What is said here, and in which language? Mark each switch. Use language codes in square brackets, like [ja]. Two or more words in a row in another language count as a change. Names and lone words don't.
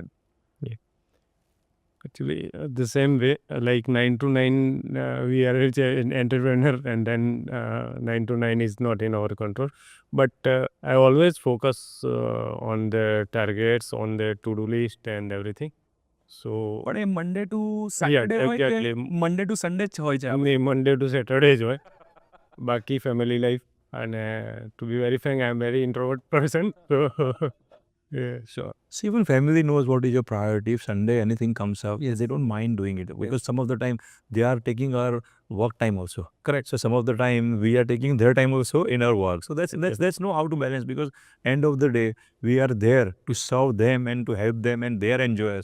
[en] Actually, the same way, like 9 to 9, we are an entrepreneur, and then 9 to 9 is not in our control. But I always focus on the targets, on the to-do list and everything. So, [gu] પણ એ [en] Monday to Saturday [gu] હોય કે [en] exactly. Monday to Sunday [gu] જ હોય છે? [en] Monday to Saturday [gu] જ હોય. બાકી [en] family life. And to be very frank, I am very introvert person. So, yeah, sure. So even family knows what is your priority. If Sunday anything comes up, Yes. they don't mind doing it because some of the time they are taking our work time also. Correct. So some of the time we are taking their time also in our work. So that's know how to balance because end of the day we are there to serve them and to help them and they are enjoyers.